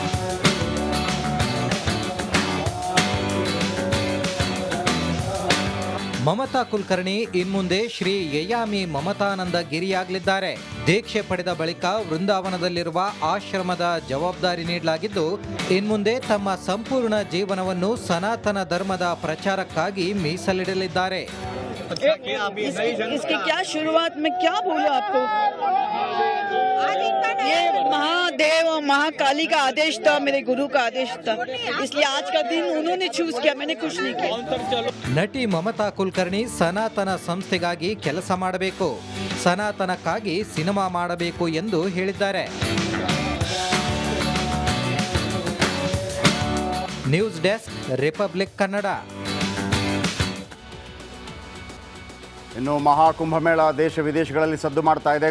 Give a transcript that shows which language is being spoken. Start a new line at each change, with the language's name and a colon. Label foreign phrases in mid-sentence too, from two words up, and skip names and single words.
Kannada: ಮಮತಾ ಕುಲಕರ್ಣಿ ಇನ್ಮುಂದೆ ಶ್ರೀ ಯಯಾಮಿ ಮಮತಾನಂದ ಗಿರಿಯಾಗಲಿದ್ದಾರೆ. ದೀಕ್ಷೆ ಪಡೆದ ಬಳಿಕ ವೃಂದಾವನದಲ್ಲಿರುವ ಆಶ್ರಮದ ಜವಾಬ್ದಾರಿ ನೀಡಲಾಗಿದ್ದು, ಇನ್ಮುಂದೆ ತಮ್ಮ ಸಂಪೂರ್ಣ ಜೀವನವನ್ನು ಸನಾತನ ಧರ್ಮದ ಪ್ರಚಾರಕ್ಕಾಗಿ ಮೀಸಲಿಡಲಿದ್ದಾರೆ.
Hindi: इसकी क्या शुरुआत में क्या बोलूं आपको। ये महादेव और महाकाली का आदेश था, मेरे गुरु का आदेश था, इसलिए आज का दिन उन्होंने चूज किया, मैंने कुछ नहीं किया।
Kannada: ನಟಿ ಮಮತಾ ಕುಲಕರ್ಣಿ ಸನಾತನ ಸಂಸ್ಥೆಗಾಗಿ ಕೆಲಸ ಮಾಡಬೇಕು, ಸನಾತನಕ್ಕಾಗಿ ಸಿನಿಮಾ ಮಾಡಬೇಕು ಎಂದು ಹೇಳಿದ್ದಾರೆ. ನ್ಯೂಸ್ ಡೆಸ್ಕ್, ರಿಪಬ್ಲಿಕ್ ಕನ್ನಡ. ಇನ್ನು ಮಹಾಕುಂಭಮೇಳ ದೇಶ ವಿದೇಶಗಳಲ್ಲಿ ಸದ್ದು ಮಾಡ್ತಾ ಇದೆ.